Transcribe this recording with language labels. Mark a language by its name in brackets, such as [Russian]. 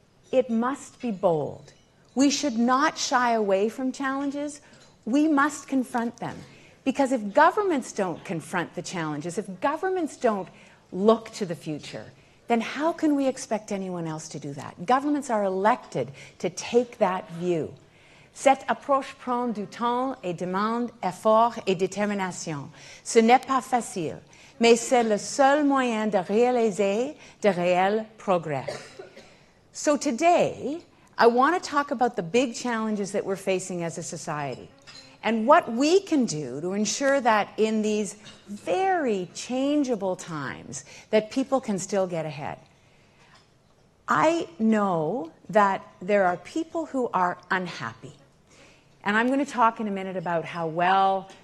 [English] It must be bold. We should not shy away from challenges. We must confront them. Because if governments don't confront the challenges, if governments don't look to the future, then how can we expect anyone else to do that? Governments are elected to take that view. [French] Cette approche prend du temps et demande effort et détermination. Ce n'est pas facile, mais c'est le seul moyen de réaliser de réels progrès. [English] So today, I want to talk about the big challenges that we're facing as a society, and what we can do to ensure that in these very changeable times that people can still get ahead. I know that there are people who are unhappy. And I'm going to talk in a minute about how well